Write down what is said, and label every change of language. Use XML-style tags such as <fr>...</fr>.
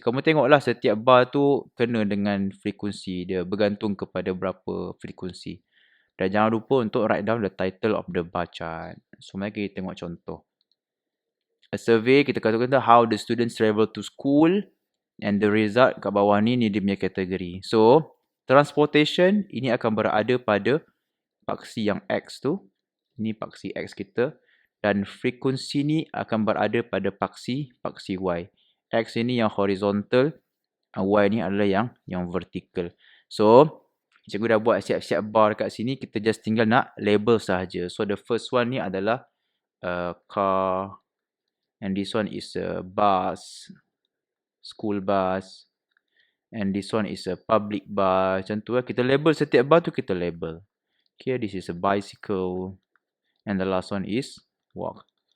<ms>Kamu tengoklah setiap bar tu kena dengan frekuensi dia. Bergantung kepada berapa frekuensi. Dan jangan lupa untuk</ms> <en>write down the title of the bar chart.</en> <ms>So, mari kita tengok contoh.</ms> <en>A survey,</en> <ms>kita katakan</ms> <en>how the students travel to school. And the result</en> <ms>kat bawah ni dia punya kategori. So, transportation ini akan berada pada paksi yang X tu. Ini paksi X kita. Dan frekuensi ni akan berada pada paksi Y. X ini yang horizontal, Y ni adalah yang vertical. So, cikgu dah buat siap-siap bar kat sini, kita just tinggal nak label sahaja.</ms> <en>So, the first one</en> <ms>ni adalah</ms> <en>car, and this one is a bus, school bus, and this one is a public bus.</en> <ms>Macam tu lah, kita label setiap bar tu kita label. Okay,</ms> <en>this is a bicycle, and the last one is walk.</en>